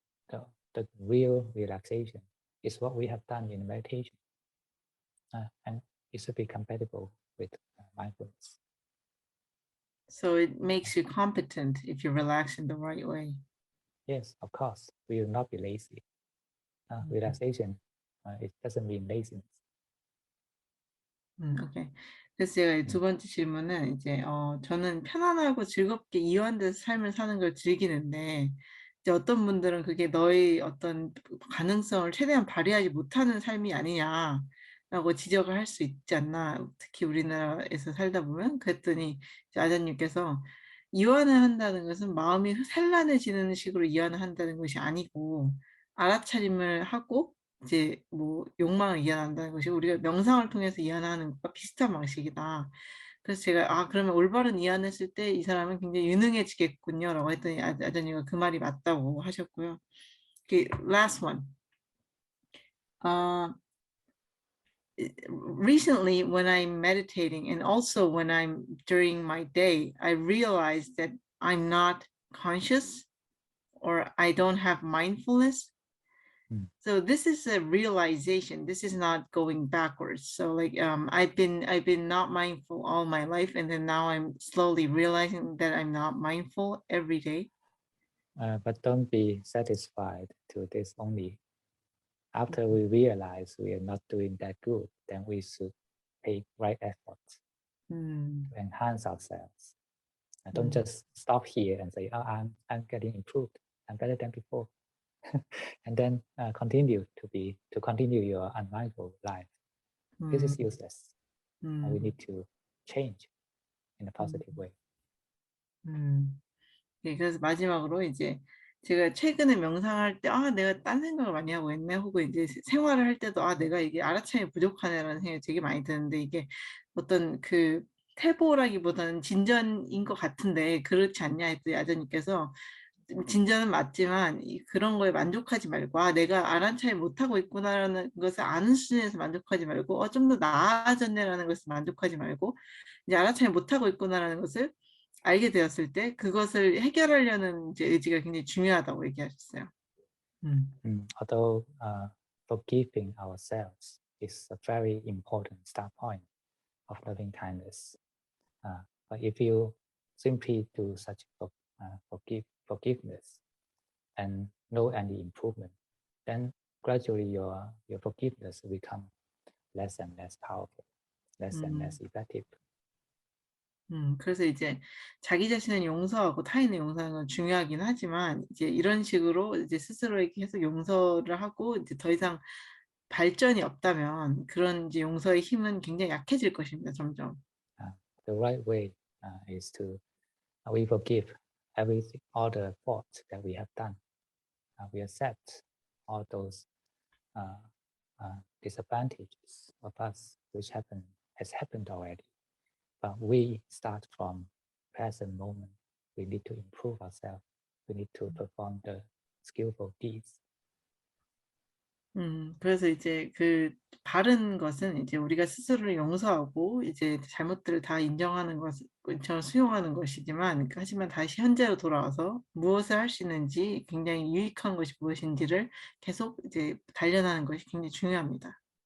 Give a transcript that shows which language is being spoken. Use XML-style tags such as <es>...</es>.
<en>The real relaxation is what we have done in meditation, and it should be compatible with mindfulness. So it makes you competent if you relax in the right way. Yes, of course. We will not be lazy. Relaxation, it doesn't mean laziness.</en> <ko>오케이. 그래서 제가 두 번째 질문은 이제 저는 편안하고 즐겁게 이완돼서 삶을 사는 걸 즐기는데, 이제 어떤 분들은 그게 너의 어떤 가능성을 최대한 발휘하지 못하는 삶이 아니냐라고 지적을 할 수 있지 않나, 특히 우리나라에서 살다 보면. 그랬더니 이제 아자님께서 이완을 한다는 것은 마음이 산란해지는 식으로 이완을 한다는 것이 아니고, 알아차림을 하고 이제 뭐 욕망을 이해한다는 것이 우리가 명상을 통해서 이해하는 것과 비슷한 방식이다. 그래서 제가 그러면 올바른 이해했을 때 이 사람은 굉장히 유능해지겠군요라고 했더니 아저님가 그 말이 맞다고 하셨고요.</ko> <en>Last one. Recently, when I'm meditating and also when I'm during my day, I realize that I'm not conscious or I don't have mindfulness. So this is a realization. This is not going backwards. So I've been not mindful all my life, and then now I'm slowly realizing that I'm not mindful every day. But don't be satisfied to this only. After we realize we are not doing that good, then we should take right efforts to enhance ourselves. And don't just stop here and say, "Oh, I'm getting improved. I'm better than before." and then continue your unmindful life. This is useless. We need to change in a positive way.</en> <ko>예, 그래서 마지막으로 이제 제가 최근에 명상할 때, 내가 딴 생각을 많이 하고 있네. 혹은 이제 생활을 할 때도, 내가 이게 알아차림이 부족하네라는 생각이 되게 많이 드는데, 이게 어떤 그 퇴보라기보다는 진전인 것 같은데, 그렇지 않냐 했더니 아저님께서 진전은 맞지만 그런 거에 만족하지 말고 내가 알아차림 못하고 있구나라는 것을 아는 수준에서 만족하지 말고 좀 더 나아졌네라는 것을 만족하지 말고 이제 알아차림 못하고 있구나라는 것을 알게 되었을 때 그것을 해결하려는 이제 의지가 굉장히 중요하다고 얘기하셨어요.</ko> <en>Although forgiving ourselves is a very important start point of loving kindness, but if you simply do such forgiveness and no any improvement, then gradually your forgiveness will become less and less powerful, less and less effective.</en> <ko>그래서 이제 자기 자신을 용서하고 타인을 용서하는 건 중요하긴 하지만 이제 이런 식으로 이제 스스로에게 계속 용서를 하고 이제 더 이상 발전이 없다면 그런 이제 용서의 힘은 굉장히 약해질 것입니다. 점점.</ko> <en>The right way is to we forgive everything, all the faults that we have done. We accept all those disadvantages of us which has happened already. But we start from present moment. We need to improve ourselves. We need to perform the skillful deeds.</en> <ko>그래서 이제 그 바른 것은 이제 우리가 스스로를 용서하고 이제 잘못들을 다 인정하는 것을 수용하는 것이지만 하지만 다시 현재로 돌아와서 무엇을 할 수 있는지 굉장히 유익한 것이 무엇인지를 계속 이제 단련하는 것이 굉장히 중요합니다.</ko>